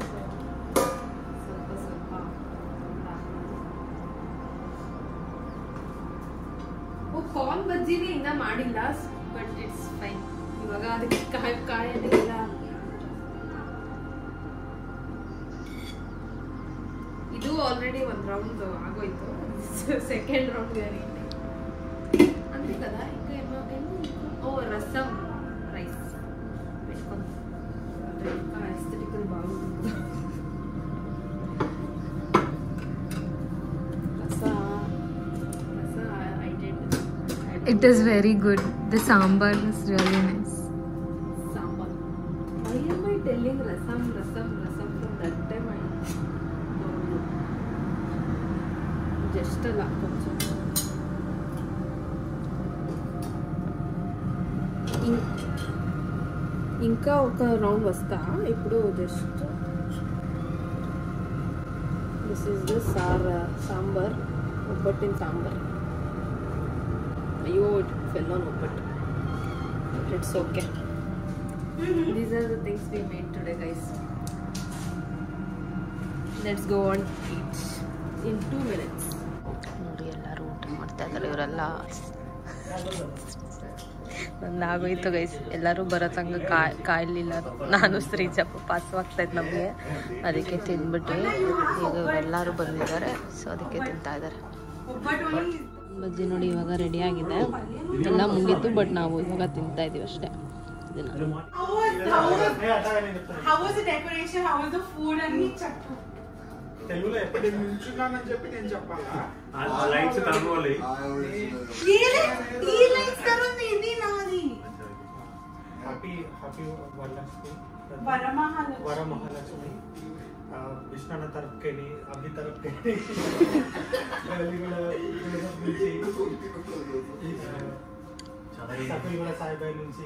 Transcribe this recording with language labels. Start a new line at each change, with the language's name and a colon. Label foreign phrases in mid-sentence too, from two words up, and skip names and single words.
Kannada: ಸ್ವಲ್ಪ ಕಾರ್ನ್ ಬಜ್ಜಿನೇ ಇನ್ನೂ ಮಾಡಿಲ್ಲ,
English: but it's fine.
Kannada: ಇವಾಗ ಅದಕ್ಕೆ ಕಾಯಲ್ಲಿ ಎಲ್ಲ ಇದು ಆಲ್ರೆಡಿ ಒಂದು ರೌಂಡ್ ಆಗೋಯ್ತು.
English: second round
Telugu: అంతే కదా. ఇంకా ఏమో రసం రైస్ పెట్టుకుంది. ఎస్థెటికల్ బాగుంటుంది.
English: It is very good. The sambar is really nice. Sambar. Why am I telling rasam from that time? I don't know. Just a lot.
Telugu: ఇంకా ఒక రౌండ్ వస్తా ఇప్పుడు.
English: just this is the sambar, ఒబ్బట్టిన సాంబార్. అయ్యో it fell on obbattu. It's okay. These are the things we made today guys. let's go and eat in 2 minutes.
Kannada: ನೋಡಿ ಎಲ್ಲರೂ ಊಟ ಮಾಡ್ತಾ ಇದ್ದಾರೆ. ಇವರೆಲ್ಲ ನಂದು ಆಗೋಯ್ತು ಗೈಸ್. ಎಲ್ಲರೂ ಬರೋ ತನಕ ಕಾಯಲಿಲ್ಲ. ನಾನು ಶ್ರೀಜಪ್ಪ ಪಾಸವಾಗ್ತಾಯಿದ್ದು ನಮಗೆ, ಅದಕ್ಕೆ ತಿಂದ್ಬಿಟ್ಟು ಈಗ ಎಲ್ಲರೂ ಬಂದಿದ್ದಾರೆ. ಸೊ ಅದಕ್ಕೆ ತಿಂತಾ ಇದ್ದಾರೆ. ಬಜ್ಜಿ ನೋಡಿ ಇವಾಗ ರೆಡಿ ಆಗಿದೆ, ಎಲ್ಲ ಮುಗೀತು. ಬಟ್ ನಾವು ಇವಾಗ ತಿಂತಾ ಇದೀವಿ ಅಷ್ಟೇ.
Telugu: తెలుగులో ఎప్పటి నిల్చున్నానని చెప్పి నేను చెప్పాలా? హ్యాపీ వరమహాలక్ష్మి విష్ణన్న తరపుకెళ్ళి, అభి తరపుకెళ్ళి, సాయిబాయి నుంచి.